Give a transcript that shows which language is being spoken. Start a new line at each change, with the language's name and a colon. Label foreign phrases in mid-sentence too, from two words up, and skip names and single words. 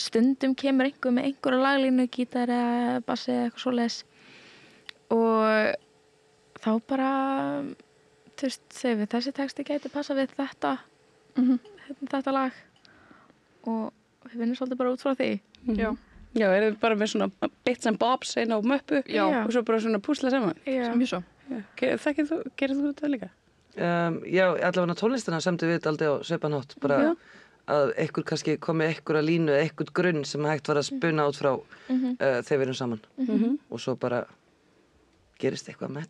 Icelandic: Stundum kemur einhver með einhverja laglínu, gítar eða bassi eða eitthvað svoleiðis, og þá bara, þú veist, segir við, þessi texti gæti passa við þetta, þetta lag, og við vinnum svolítið bara út frá því. Já, erum við bara með svona
English: bits and bobs
Icelandic: inn á möppu og svo bara svona púsla saman? Mjög svo. Gerir þú þetta líka? Já, allavega tónlistina semdu við þetta aldrei á svipanátt, bara að einhver kannski komi einhverja línu eða einhvern grunn sem hægt var að spuna út frá þegar við erum saman, og svo bara gerist eitthvað magic.